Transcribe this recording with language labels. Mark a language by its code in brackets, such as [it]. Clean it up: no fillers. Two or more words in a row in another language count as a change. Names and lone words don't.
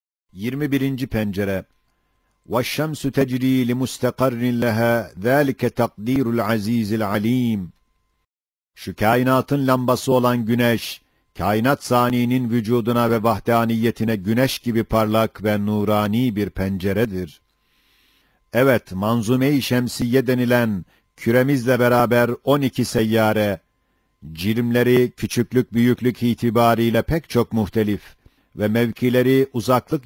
[tr] 21. pencere. [ar] وَالشَّمْسُ تَجْرِي لِمُسْتَقَرٍّ لَهَا ذَٰلِكَ تَقْدِيرُ الْعَز۪يزِ الْعَل۪يمِ. [tr] Şu kainatın lambası olan güneş, kainat saninin vücuduna ve vahdaniyetine güneş gibi parlak ve nurani bir penceredir. Evet, Manzume-i Şemsiye denilen küremizle beraber 12 seyyare, cirimleri küçüklük büyüklük itibariyle pek çok muhtelif ve mevkileri uzaklık